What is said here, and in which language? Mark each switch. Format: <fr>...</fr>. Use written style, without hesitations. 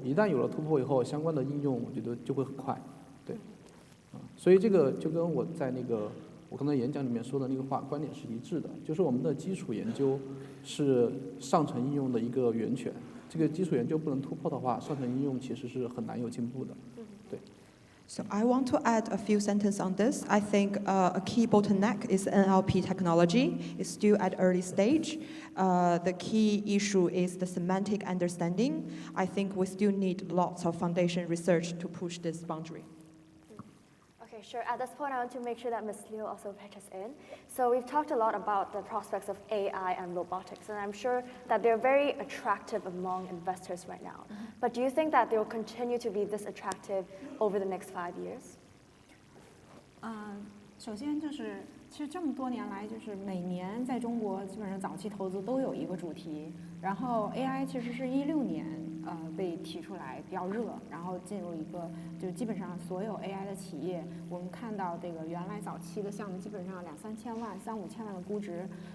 <zh>一旦有了突破以后，相关的应用我觉得就会很快，对。所以这个就跟我在我刚才演讲里面说的那个观点是一致的，就是我们的基础研究是上层应用的一个源泉，这个基础研究不能突破的话，上层应用其实是很难有进步的。对。</zh> <en>So I want to add a few sentences on this. I think a key bottleneck is NLP technology. It's still at early stage. The key issue is the semantic understanding. I think we still need lots of foundation research to push this boundary. Okay, sure. At this point, I want to make sure that Ms. Liu also pitches in. So we've talked a lot about the prospects of AI and robotics, and I'm sure that they're very attractive among investors right now. But do you think that they will continue to be this attractive over the next 5 years?</en> <zh>首先就是，其实这么多年来，就是每年在中国基本上早期投资都有一个主题，然后 AI 其实是16年被提出来比较热，然后进入一个就基本上所有 AI 的企业，我们看到这个原来早期的项目基本上2-3千万、3-5千万的估值，</zh>